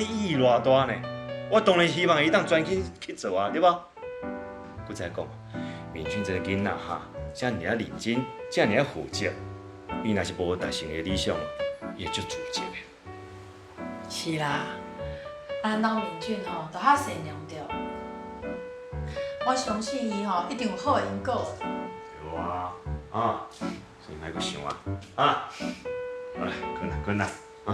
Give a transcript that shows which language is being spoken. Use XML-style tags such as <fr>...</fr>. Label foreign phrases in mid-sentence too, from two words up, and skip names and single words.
<nan>意义偌大呢？我当然希望伊当专心去做啊，对无？搁再讲，敏俊这个囡仔哈，遮尔啊认真，遮尔啊负责，伊若是无达成伊的理想，伊会足自责的。是啦，咱老敏俊吼，都较善良着。我相信伊吼，一定有好的因果。对啊，啊，所以莫阁想啊，啊，好啦，困啦困啦，啊。</nan>